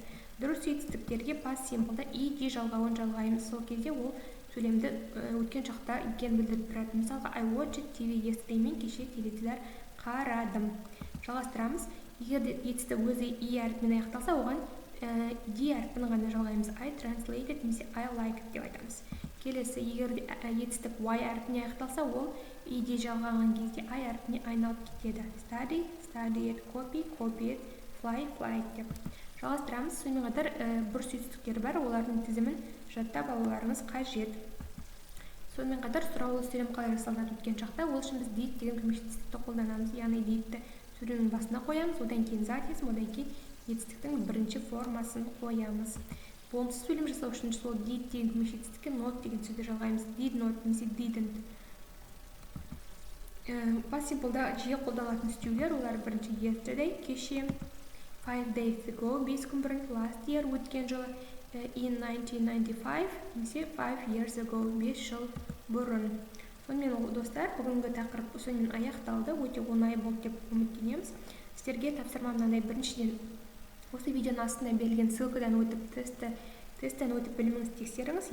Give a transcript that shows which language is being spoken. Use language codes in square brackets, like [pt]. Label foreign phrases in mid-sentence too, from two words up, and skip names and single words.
[kk] Дұрыс етістіктерге [en] past simple'да [kk] ed жалғауын жалғаймыз. Сол кезде ол сөйлемді өткен шақта екенін білдіріп тұрады. Мысалға, [en] I watched TV yesterday. [kk] Мен кеше теледидар қарадым. Жалғастырамыз. Егер етістік өзі e әрпімен аяқталса, оған d әрпін ғана жалғаймыз. [en] I translated [kk] немесе [en] I liked [kk] деп айтамыз. Келесі, егер етістік y әрпіне аяқталса, ол ed жалғаған кезде I әрпіне айналып кетеді. [en] Study, studied, copy, copied, fly, flight деп. [kk] Жалғастырамыз. Сонымен қатар бұрыс етістіктер бар, олардың тізімін жаттап алуларыңыз қажет. Сонымен қатар сұраулы сөйлем қалай жасалынады өткен шақта, ол үшін біз did деген көмекші етістікті қолданамыз. Яғни didті сөйлемнің басына қоямыз, одан кейін затиесін, одан кейін етістіктің бірінші формасын қоямыз. Болымсыз сөйлем жасау үшін сол did деген көмекші етістікке not деген сөзді жалғаймыз. [en] Did not [kk] немесе didn't. [en] Past simple'да [kk] жиі қолданылатын стюйлер, олар бірінші yesterday, кеше, [en] 5 days ago, [kk] 5 күн бұрын, [en] last year, [kk] өткен жылы, in 1995, немесе [en] 5 years ago, [kk] 5 жыл бұрын. Сонымен достар, бүгінгі тақырып осымен аяқталды, өте оңай болды деп үміттенеміз. Сіздерге тапсырма мынандай: біріншіден, осы видеоның астына берілген ссылкадан өтіп тесттен өтіп біліміңізді тексеріңіз.